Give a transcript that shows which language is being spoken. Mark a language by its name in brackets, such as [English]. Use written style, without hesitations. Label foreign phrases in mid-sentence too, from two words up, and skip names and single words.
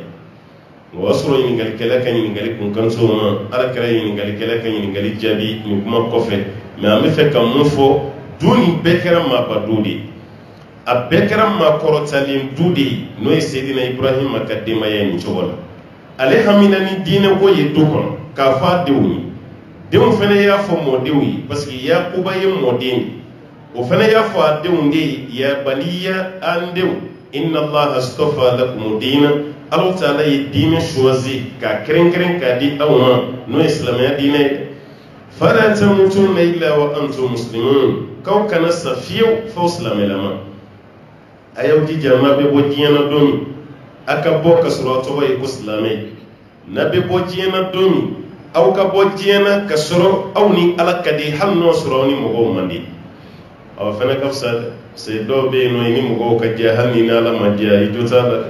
[Bambara] o y'a sɔrɔ ɲiningalikɛla ka ɲininkali kun kanso ma Alakira ye ɲiningalikɛla ka ɲininkali jaabi nin kuma kɔfɛ mɛ an bɛ fɛ ka mun fɔ du nin bɛɛ kɛra maaba du de ye a bɛɛ kɛra maakɔrɔtalen du de ye n'o ye Seydina Ibrahima ka denbaya nin cogo la ale hamina ni diinɛ ko ye du kɔnɔ k'a fɔ a denw ye denw fɛnɛ y'a fɔ mɔdenw ye [French] parce que [Bambara] Yakuba ye mɔden de o fɛnɛ y'a fɔ a denw de ye [Arabic] يا بني [Bambara] an denw [Arabic] إن الله اصطفى لكم الدين [Bambara] Alahu Taala ye diinɛ choisi k'a kɛrɛnkɛrɛn k'a di aw ma n'o ye silamɛya diinɛ ye fala [Arabic] تموتن إلا وأنتم مسلمون [Bambara] k'aw kana sa fiyewu f'aw silamɛlama a y'aw jija n'a bɛ bɔ diɲɛ na don min a ka bɔ ka sɔrɔ a tɔgɔ ye ko silamɛ n'a bɛ bɔ diɲɛ na don min aw ka bɔ diɲɛ na ka sɔrɔ aw ni Ala ka di hali n'o sɔrɔ aw ni mɔgɔw man di aw fana ka fisa se dɔw bɛ yen nɔ i ni mɔgɔw ka diya hali ni Ala ma diya i jo t'a